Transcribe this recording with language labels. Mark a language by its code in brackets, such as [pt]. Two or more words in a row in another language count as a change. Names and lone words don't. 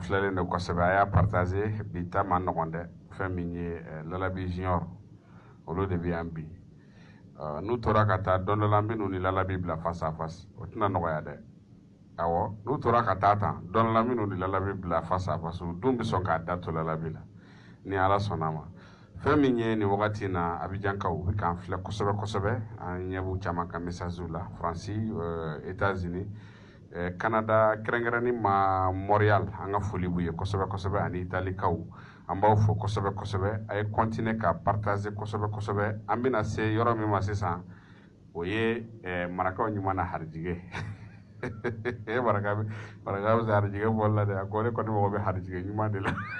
[bm] filɛlen de kosɛbɛ a y'a partager bi ta ma nɔgɔn dɛ fɛn min ye Lalabi Junior olu de bɛ yan bi n'u tora ka taa dɔn dɔ la an bɛ n'u ni Lalabi bila [fr] face à face [bm] o tɛna nɔgɔya dɛ awɔ n'u tora ka taa tan dɔn dɔ la an bɛ n'u ni Lalabi bila [fr] face à face [bm] u dun bɛ sɔn k'a da to Lalabi la ni Ala sɔnna ma fɛn min ye nin wagati na Abidjankaw u bɛ k'an filɛ kosɛbɛ kosɛbɛ an ɲɛ b'u caman ka message la France États-Unis Canada kɛrɛnkɛrɛnni ma Montréal an ka foli b'u ye kosɛbɛ kosɛbɛ ani Italikaw an b'aw fo kosɛbɛ kosɛbɛ a ye continuer ka partager kosɛbɛ kosɛbɛ an bɛna se yɔrɔ min ma sisan o ye marakaw ɲuman na harijige maraka bɛ se harijige bɔli la dɛ a ko ne kɔni mago bɛ harijige ɲuman de la